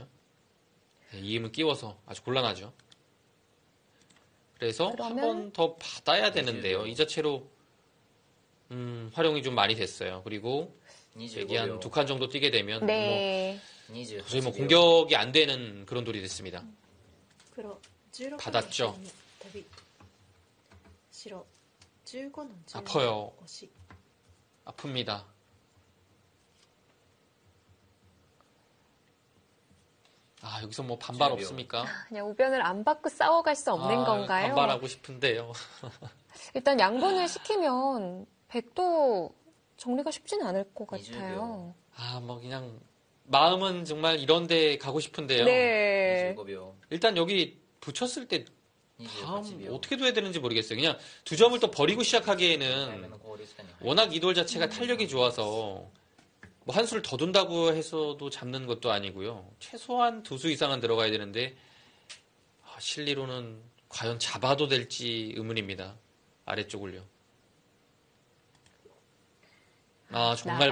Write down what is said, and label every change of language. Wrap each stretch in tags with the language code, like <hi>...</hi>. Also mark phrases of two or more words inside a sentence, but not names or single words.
<ko>네, 이 힘을 끼워서 아주 곤란하죠. 그래서 한 그러면- 번 더 받아야 되는데요. 이 자체로 활용이 좀 많이 됐어요. 그리고 여기 한 25 두 칸 정도 뛰게 되면 네. 28 도저히 뭐</ko> <ja>秒</ja> <ko>공격이 안 되는 그런 돌이 됐습니다.</ko> <ja>黒16の</ja> <ko>받았죠.</ko> <ja>12飛び白15の12</ja> <ko>아파요.</ko> <ja>押し</ja> <ko>아픕니다. 아, 여기서 뭐 반발 주요. 없습니까? 그냥 우변을 안 받고 싸워갈 수 없는 아, 건가요? 반발하고 싶은데요. 일단 양분을 시키면 백도 정리가 쉽지는 않을 것 같아요. 아, 뭐 그냥 마음은 정말 이런 데 가고 싶은데요. 네.</ko> <ja>25秒</ja> <ko>일단 여기 붙였을 때 28 다음</ko> <ja>秒</ja> <ko>어떻게 둬야 되는지 모르겠어요. 그냥 두 점을 또 버리고</ko> <ja>1回目</ja> <ko>시작하기에는</ko> <ja>の考慮時間に入る</ja> <ko>워낙 이 돌 자체가 탄력이 좋아서 뭐 한 수를 더 둔다고 해서도 잡는 것도 아니고요. 최소한 두 수 이상은 들어가야 되는데 실리로는 과연 잡아도 될지 의문입니다. 아래쪽을요. 아, 정말</ko>